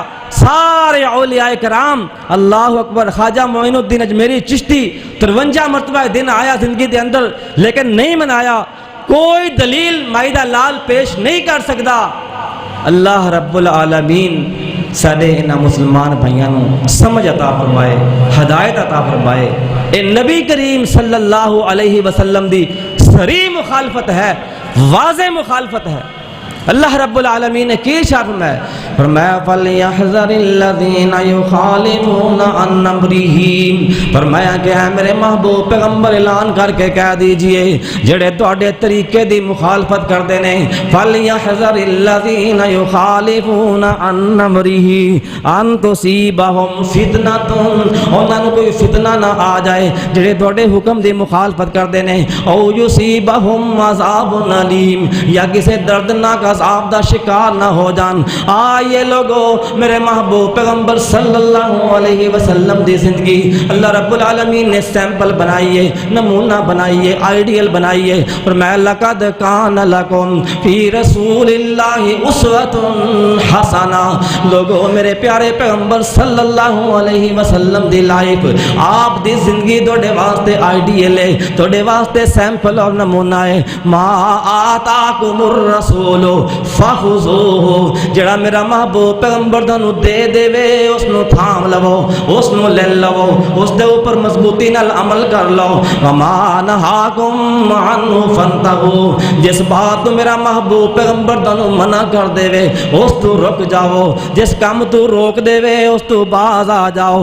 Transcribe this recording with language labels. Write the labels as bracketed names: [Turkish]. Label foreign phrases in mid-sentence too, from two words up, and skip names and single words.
[Punjabi] سارے اولیاء کرام، اللہ اکبر، خواجہ معین الدین اجمیری چشتی 53 مرتبہ دن آیا زندگی دے اندر، لیکن نہیں منایا۔ کوئی دلیل مائدہ لال پیش نہیں کر سکتا اللہ رب العالمین سارے انہاں مسلمان بھائیاں نوں سمجھ عطا فرمائے، ہدایت عطا فرمائے۔ اے نبی کریم [Arabic] صلی اللہ علیہ وسلم [Punjabi] دی صریح مخالفت ہے، واضح مخالفت ہے۔ اللہ رب العالمین نے کی ارشاد فرمایا؟ [Arabic] فرمایا فَلْيَحْذَرِ الَّذِينَ يُخَالِفُونَ عَنْ أَمْرِهِ، [Punjabi] فرمایا کہ اے میرے محبوب پیغمبر اعلان کر کے کہہ دیجئے جڑے تواڈے طریقے دی مخالفت کردے نے، [Arabic] فَلْيَحْذَرِ الَّذِينَ يُخَالِفُونَ عَنْ أَمْرِهِ أَن تُصِيبَهُمْ فِتْنَةٌ، [Punjabi] انہاں نوں کوئی فتنہ نہ آ جائے جڑے تواڈے حکم دی مخالفت کردے نے، [Arabic] او يُصِيبَهُمْ عَذَابٌ أَلِيمٌ، [Punjabi] یا کسے دردناک عذاب دا شکار نہ ہو جان۔ آئیے لوگو میرے محبوب پیغمبر [Arabic] صلی اللہ علیہ وسلم [Punjabi] دی زندگی اللہ رب العالمین نے سیمپل بنائیے، نمونہ بنائیے، آئیڈیل بنائیے۔ فرمایا [Arabic] لقد کان لکم فی رسول اللہ اسوۃ حسنہ، [Punjabi] لوگو میرے پیارے پیغمبر [Arabic] صلی اللہ علیہ وسلم [Punjabi] دی لائف، آپ دی زندگی توڑے واسطے آئیڈیل ہے، توڑے واسطے سیمپل اور نمونہ ہے۔ [Arabic] ما آتاکم الرسول فخذوہ، [Punjabi] جڑا میرا محبوب پیغمبر تانوں دے دے وے اس نو تھام لو، اس نو لے لو، اس دے اوپر مضبوطی نال عمل کر لو۔ [Arabic] وما نہاکم عنہ فانتہوا، [Punjabi] جس بات تو میرا محبوب پیغمبر تانوں منع کر دے وے اس تو رک جاؤ، جس کام تو روک دے وے اس تو باز آ جاؤ۔